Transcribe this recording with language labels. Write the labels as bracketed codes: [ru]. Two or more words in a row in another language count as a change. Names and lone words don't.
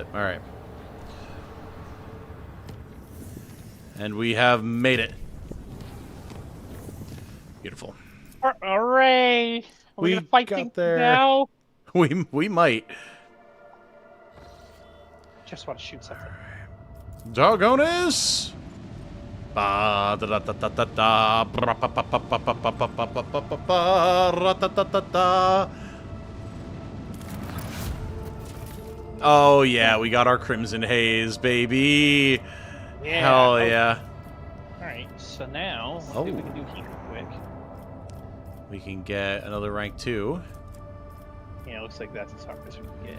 [en] Alright. And we have made it. Beautiful. Hooray! We're gonna fight got things there. now. We might. Just want to shoot something. Dogonis! Ba da da da da da da bra pa pa pa pa pa pa pa pa pa pa pa ra ta ta ta ta. Oh yeah, we got our Crimson Haze, baby. Yeah. Hell yeah. Alright, so now, let's see what we can do here quick. We can get another rank 2. Yeah, it looks like that's as hard as we can get.